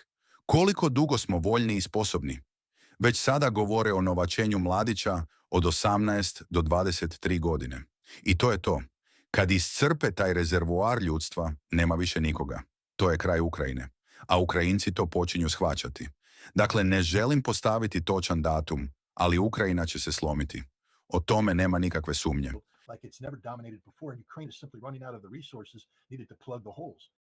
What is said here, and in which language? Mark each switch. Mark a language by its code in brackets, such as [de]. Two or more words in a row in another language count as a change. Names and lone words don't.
[hr] Koliko dugo smo voljni i sposobni? Već sada govore o novačenju mladića od 18 do 23 godine. I to je to. Kad iscrpe taj rezervoar ljudstva, nema više nikoga. To je kraj Ukrajine. A Ukrajinci to počinju shvaćati. Dakle, ne želim postaviti točan datum, ali Ukrajina će se slomiti. O tome nema nikakve sumnje. [en] Like it's never dominated before, and Ukraine is simply running out of the resources needed to plug the holes.